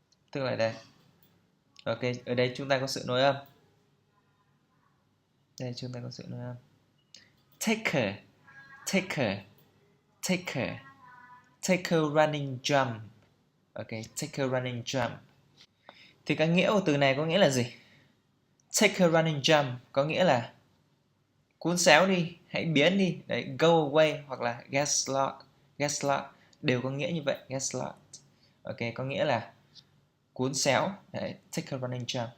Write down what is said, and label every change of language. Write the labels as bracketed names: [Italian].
[Vietnamese] Tức là đây. Ok, ở đây chúng ta có sự nối âm. Đây chúng ta có sự nối âm. [English] Take a, take a running jump. Ok, take a running jump. [Vietnamese] Thì cái nghĩa của từ này có nghĩa là gì? [English] Take a running jump [Vietnamese] có nghĩa là cuốn xéo đi, hãy biến đi. Đấy, [English] go away [Vietnamese] hoặc là [English] get lost [Vietnamese] đều có nghĩa như vậy. [English] Get lost. [Vietnamese] Ok, có nghĩa là cuốn xéo. Đấy, [English] take a running jump.